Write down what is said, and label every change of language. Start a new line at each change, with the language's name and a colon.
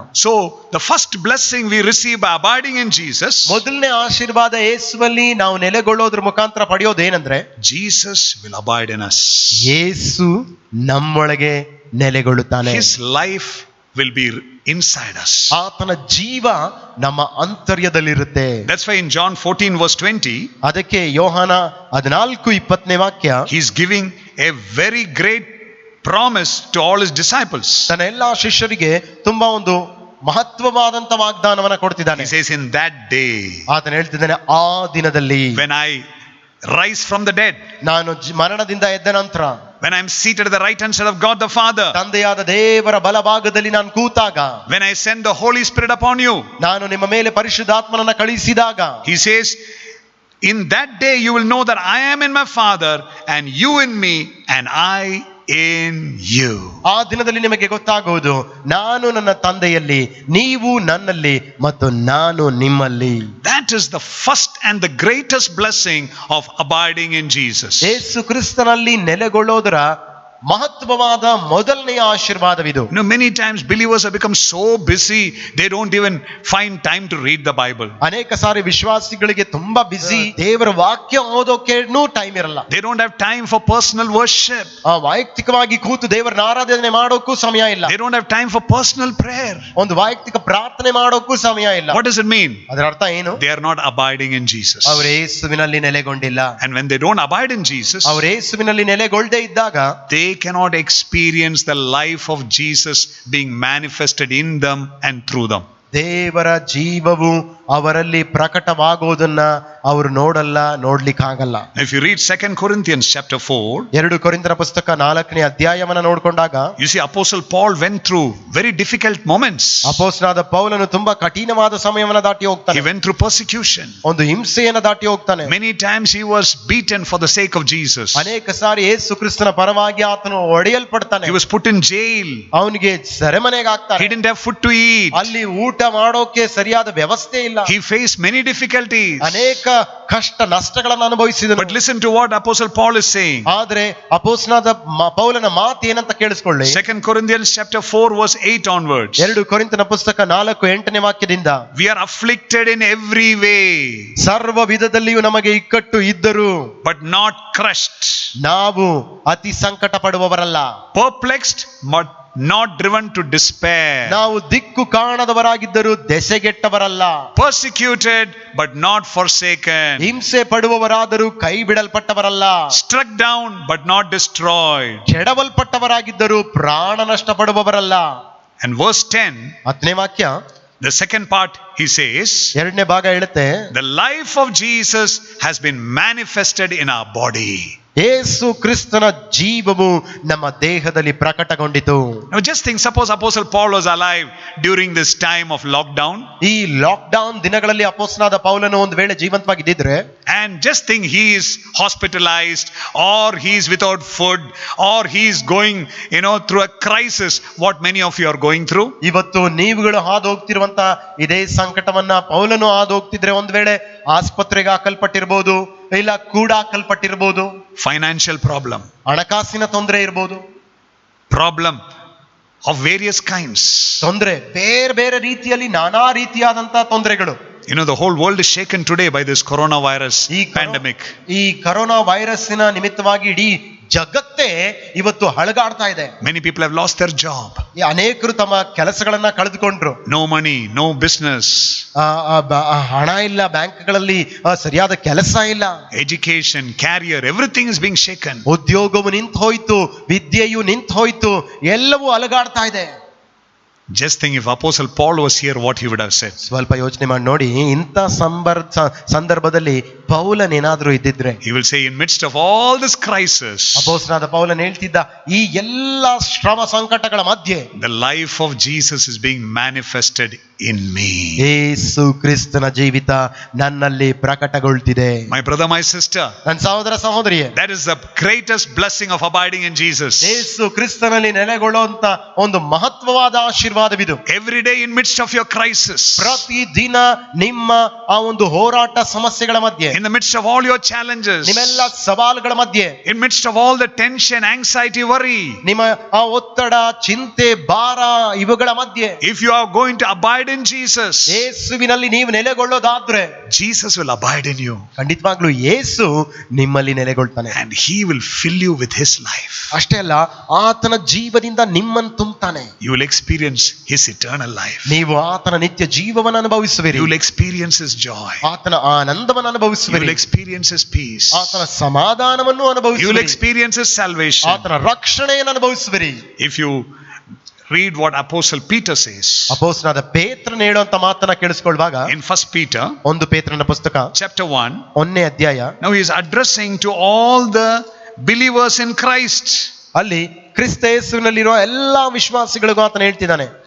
English: So the first blessing we receive by abiding in Jesus,
Kannada: ಮೊದಲನೇ ಆಶೀರ್ವಾದ ಯೇಸುವಲ್ಲಿ ನಾವು ನೆಲೆಗೊಳ್ಳೋದ್ರ ಮುಖಾಂತರ ಪಡೆಯೋದೇನೆಂದ್ರೆ,
English: Jesus will abide in us.
Kannada: ಯೇಸು ನಮ್ಮೊಳಗೆ ನೆಲೆಗೊಳ್ಳುತ್ತಾನೆ.
English: His life will be inside us.
Kannada: ಆತನ ಜೀವ ನಮ್ಮ ಅಂತರ್ಯದಲ್ಲಿರುತ್ತೆ.
English: That's why in John 14:20,
Kannada: ಅದಕ್ಕೆ ಯೋಹಾನ 14:20 ವಾಕ್ಯ,
English: he's giving a very great promise to all his disciples.
Kannada: ತನ್ನ ಎಲ್ಲಾ ಶಿಷ್ಯರಿಗೆ ತುಂಬಾ ಒಂದು ಮಹತ್ವವಾದಂತ ವಾಗ್ದಾನವನ್ನ ಕೊಡ್ತಿದ್ದಾನೆ.
English: He says, in that day,
Kannada: ಆತನು ಹೇಳ್ತಿದ್ದಾನೆ, ಆ ದಿನದಲ್ಲಿ,
English: when I rise from the dead,
Kannada: ನಾನು ಮರಣದಿಂದ ಎದ್ದ ನಂತರ,
English: when I am seated at the right hand side of God the Father,
Kannada: ತಂದೆಯಾದ ದೇವರ ಬಲಭಾಗದಲ್ಲಿ ನಾನು ಕೂತಾಗ,
English: when I send the Holy Spirit upon you,
Kannada: ನಾನು ನಿಮ್ಮ ಮೇಲೆ ಪರಿಶುದ್ಧಾತ್ಮನನ್ನ ಕಳುಹಿಸಿದಾಗ,
English: he says, in that day you will know that I am in my Father and you in me and I in you.
Kannada: ಆ ದಿನದಲ್ಲಿ ನಿಮಗೆ ಗೊತ್ತಾಗುವುದು, ನಾನು ನನ್ನ ತಂದೆಯಲ್ಲಿ, ನೀವು ನನ್ನಲ್ಲಿ ಮತ್ತು ನಾನು ನಿಮ್ಮಲ್ಲಿ.
English: That is the first and the greatest blessing of abiding in Jesus.
Kannada: ಯೇಸು ಕ್ರಿಸ್ತನಲ್ಲಿ ನೆಲೆಗೊಳ್ಳೋದರ ಮಹತ್ವವಾದ ಮೊದಲನೆಯ ಆಶೀರ್ವಾದವಿದು.
English: Many times believers have become so busy they don't even find time to read the Bible.
Kannada: ಅನೇಕ ಸಾರಿ ವಿಶ್ವಾಸಿಗಳಿಗೆ ತುಂಬಾ ಬಿಸಿ, ದೇವರ ವಾಕ್ಯ ಓದೋಕೆನೂ ಟೈಮ್ ಇರಲ್ಲ.
English: They don't have time for personal worship.
Kannada: ವೈಯಕ್ತಿಕವಾಗಿ ಕೂತು ದೇವರನ್ನ ಆರಾಧನೆ ಮಾಡೋಕ್ಕೂ ಸಮಯ ಇಲ್ಲ.
English: They don't have time for personal prayer.
Kannada: ಒಂದು ವೈಯಕ್ತಿಕ ಪ್ರಾರ್ಥನೆ ಮಾಡೋಕ್ಕೂ ಸಮಯ ಇಲ್ಲ.
English: What does it mean?
Kannada: ಅದರ ಅರ್ಥ ಏನು?
English: They are not abiding in Jesus.
Kannada: ಅವರು ಯೇಸುವಿನಲ್ಲಿ ನೆಲೆಗೊಂಡಿಲ್ಲ.
English: And when they don't abide in Jesus,
Kannada: ಅವರು ಯೇಸುವಿನಲ್ಲಿ ನೆಲೆಗೊಳ್ಳದೆ ಇದ್ದಾಗ,
English: they cannot experience the life of Jesus being manifested in them and through them.
Kannada: ದೇವರ ಜೀವವು ಅವರಲ್ಲಿ ಪ್ರಕಟವಾಗುವುದನ್ನ ಅವರು ನೋಡ್ಲಿಕ್ಕಾಗಲ್ಲ.
English: If you read 2 Corinthians chapter 4,
Kannada: 2 ಕೊರಿಂಥರ ಪುಸ್ತಕ 4ನೇ ಅಧ್ಯಾಯವನ್ನ ನೋಡಿಕೊಂಡಾಗ,
English: you see Apostle Paul went through very difficult moments.
Kannada: ಅಪೊಸ್ತಲನಾದ ಪೌಲನು ತುಂಬಾ ಕಠಿಣವಾದ ಸಮಯವನ್ನ ದಾಟಿ
English: He
Kannada: ಹೋಗ್ತಾನೆ.
English: went through persecution.
Kannada: ಒಂದು ಹಿಂಸೆಯನ್ನ ದಾಟಿ ಹೋಗ್ತಾನೆ.
English: Many times he was beaten for the sake of Jesus.
Kannada: ಅನೇಕ ಸಾರಿ ಯೇಸು ಕ್ರಿಸ್ತನ ಪರವಾಗಿ ಆತನು ಹೊಡೆಯಲ್ಪಡ್ತಾನೆ.
English: He was put in jail.
Kannada: ಅವನಿಗೆ ಸೆರೆಮನೆಗೆ ಹಾಕ್ತಾರೆ.
English: He didn't have food to eat.
Kannada: ಅಲ್ಲಿ ಊಟ ಮಾಡೋಕೆ ಸರಿಯಾದ ವ್ಯವಸ್ಥೆ ಇಲ್ಲ.
English: He faced many difficulties.
Kannada: ಅನೇಕ ಕಷ್ಟ ನಷ್ಟಗಳನ್ನು ಅನುಭವಿಸಿದನು.
English: But listen to what Apostle Paul is saying.
Kannada: ಆದ್ರೆ ಅಪೊಸ್ತಲನಾದ ಪೌಲನ ಮಾತು ಏನಂತ ಕೇಳಿಸ್ಕೊಳ್ಳಿ.
English: 2 Corinthians chapter 4 verse 8 onwards.
Kannada: 2 ಕೊರಿಂಥನ ಪುಸ್ತಕ 4:8 ವಾಕ್ಯದಿಂದ,
English: We are afflicted in every way,
Kannada: ಸರ್ವ ವಿಧದಲ್ಲಿಯೂ ನಮಗೆ ಇಕ್ಕಟ್ಟು ಇದ್ದರೂ
English: but not crushed,
Kannada: ನಾವು ಅತಿ ಸಂಕಟ ಪಡುವವರಲ್ಲ,
English: perplexed but not driven to despair,
Kannada: ನಾವು ದಿಕ್ಕು ಕಾಣದವರಾಗಿದ್ದರೂ ದೆಸೆಗೆಟ್ಟವರಲ್ಲ,
English: persecuted but not forsaken,
Kannada: ಹಿಂಸೆ ಪಡುವವರಾದರೂ ಕೈ ಬಿಡಲ್ಪಟ್ಟವರಲ್ಲ,
English: struck down but not destroyed.
Kannada: ಕೆಡವಲ್ಪಟ್ಟವರಾಗಿದ್ದರೂ ಪ್ರಾಣ ನಷ್ಟ ಪಡುವವರಲ್ಲ.
English: And verse 10,
Kannada: 10ನೇ ವಾಕ್ಯ,
English: the second part, he says,
Kannada: 2ನೇ ಭಾಗ ಹೇಳುತ್ತೆ,
English: the life of Jesus has been manifested in our body.
Kannada: ಯೇಸು ಕ್ರಿಸ್ತನ ಜೀವವು ನಮ್ಮ ದೇಹದಲ್ಲಿ ಪ್ರಕಟಗೊಂಡಿತು.
English: Now just think, suppose Apostle Paul was alive during this time of lockdown.
Kannada: ಈ ಲಾಕ್ಡೌನ್ ದಿನಗಳಲ್ಲಿ ಅಪೊಸ್ತಲನಾದ ಪೌಲನು ಒಂದು ವೇಳೆ ಜೀವಂತವಾಗಿದ್ದಿದ್ರೆ,
English: And just think he is hospitalized, or he is without food, or he is going, through a crisis, what many of you are going through.
Kannada: ಇವತ್ತು ನೀವುಗಳು ಹಾದು ಹೋಗ್ತಿರುವಂತ ಇದೇ ಸಂಕಟವನ್ನ ಪೌಲನು ಹಾದು ಹೋಗ್ತಿದ್ರೆ ಒಂದ್ ವೇಳೆ ಆಸ್ಪತ್ರೆಗೆ ಹಾಕಲ್ಪಟ್ಟಿರ್ಬೋದು, ಇಲ್ಲ ಕೂಡಾಕಲ್ಪಟ್ಟಿರ್ಬೋದು.
English: Financial problem.
Kannada: ಹಣಕಾಸಿನ ತೊಂದರೆ ಇರ್ಬೋದು.
English: Problem of various kinds.
Kannada: ತೊಂದರೆ ಬೇರೆ ಬೇರೆ ರೀತಿಯಲ್ಲಿ ನಾನಾ ರೀತಿಯಾದಂತ ತೊಂದರೆಗಳು.
English: The whole world is shaken today by this coronavirus pandemic.
Kannada: ಈ ಕರೋನಾ ವೈರಸ್ಸಿನ ನಿಮಿತ್ತವಾಗಿ ಇಡೀ ಜಗತ್ತೇ ಇವತ್ತು ಹಳಗಾಡ್ತಾ ಇದೆ.
English: Many people have lost their job.
Kannada: ಅನೇಕರು ತಮ್ಮ ಕೆಲಸಗಳನ್ನ ಕಳೆದುಕೊಂಡ್ರು.
English: No money, no business.
Kannada: ಹಣ ಇಲ್ಲ, ಬ್ಯಾಂಕ್ಗಳಲ್ಲಿ ಸರಿಯಾದ ಕೆಲಸ ಇಲ್ಲ.
English: Education, career, everything is being shaken.
Kannada: ಉದ್ಯೋಗವು ನಿಂತು ಹೋಯ್ತು, ವಿದ್ಯೆಯು ನಿಂತು ಹೋಯ್ತು, ಎಲ್ಲವೂ ಅಲಗಾಡ್ತಾ ಇದೆ.
English: Just think, if Apostle Paul was here, what he would have said.
Kannada: ಸ್ವಲ್ಪ ಯೋಚನೆ ಮಾಡಿ ನೋಡಿ, ಇಂಥ ಸಂದರ್ಭದಲ್ಲಿ ಪೌಲನೇನಾದ್ರೂ ಇದ್ದಿದ್ರೆ,
English: He will say, in midst of all this crisis,
Kannada: ಅಪೊಸ್ತಲನಾದ ಪೌಲನ್ ಹೇಳ್ತಿದ್ದ, ಈ ಎಲ್ಲಾ ಶ್ರಮ ಸಂಕಟಗಳ ಮಧ್ಯೆ
English: the life of Jesus is being manifested in me.
Kannada: ಯೇಸು ಕ್ರಿಸ್ತನ ಜೀವಿತ ನನ್ನಲ್ಲಿ ಪ್ರಕಟಗೊಳ್ತಿದೆ.
English: My brother, my sister,
Kannada: ನನ್ನ ಸಹೋದರ ಸಹೋದರಿಯೇ,
English: that is the greatest blessing of abiding in Jesus.
Kannada: ಯೇಸು ಕ್ರಿಸ್ತನಲ್ಲಿ ನೆಲೆಗೊಳ್ಳುವಂತ ಒಂದು ಮಹತ್ವವಾದ ಆಶೀರ್ವಾದವಿದು.
English: Every day in midst of your crisis,
Kannada: ಪ್ರತಿ ದಿನ ನಿಮ್ಮ ಆ ಒಂದು ಹೋರಾಟ ಸಮಸ್ಯೆಗಳ ಮಧ್ಯೆ,
English: in the midst of all your challenges,
Kannada: ನಿಮ್ಮೆಲ್ಲ ಸವಾಲುಗಳ ಮಧ್ಯೆ,
English: in midst of all the tension, anxiety, worry,
Kannada: ನಿಮ್ಮ ಆ ಒತ್ತಡ, ಚಿಂತೆ, ಭಾರ ಇವುಗಳ ಮಧ್ಯೆ,
English: if you are going to abide in Jesus,
Kannada: ಯೇಸುವಿನಲ್ಲಿ ನೀವು ನೆಲೆಗೊಳ್ಳೋದಾದ್ರೆ
English: Jesus will abide in you,
Kannada: ಖಂಡಿತವಾಗ್ಲೂ ಯೇಸು ನಿಮ್ಮಲ್ಲಿ ನೆಲೆಗೊಳ್ತಾನೆ.
English: and he will fill you with his life.
Kannada: ಅಷ್ಟೇ ಅಲ್ಲ, ಆತನ ಜೀವದಿಂದ ನಿಮ್ಮನ್ನು ತುಂಬುತ್ತಾನೆ.
English: You will experience his eternal life.
Kannada: ನೀವು ಆತನ ನಿತ್ಯ ಜೀವವನ್ನು ಅನುಭವಿಸುವಿರಿ.
English: You will experience his joy.
Kannada: ಆತನ ಆನಂದವನ್ನು
English: You will
Kannada: ಅನುಭವಿಸುವಿರಿ.
English: experience his peace.
Kannada: ಆತನ ಸಮಾಧಾನವನ್ನು
English: You will
Kannada: ಅನುಭವಿಸುವಿರಿ.
English: experience his salvation.
Kannada: ಆತನ ರಕ್ಷಣೆಯನ್ನು ಅನುಭವಿಸುವಿರಿ.
English: If you read what Apostle Peter says
Kannada: ಅಪೊಸ್ತಲನಾದ ಪೇತ್ರನು ಹೇಳುವಂತ ಮಾತನ್ನ ಕೇಳಿಸಿಕೊಳ್ಳುವಾಗ,
English: in 1 Peter
Kannada: ಒಂದು ಪೇತ್ರನ ಪುಸ್ತಕ
English: chapter 1,
Kannada: 1ನೇ ಅಧ್ಯಾಯ,
English: now he is addressing to all the believers in Christ.
Kannada: ಅಲ್ಲಿ ಕ್ರಿಸ್ತ ಯೇಸುವಿನಲ್ಲಿರುವ ಎಲ್ಲಾ ವಿಶ್ವಾಸಿಗಳಿಗೂ ಆತನ ಹೇಳ್ತಿದ್ದಾನೆ.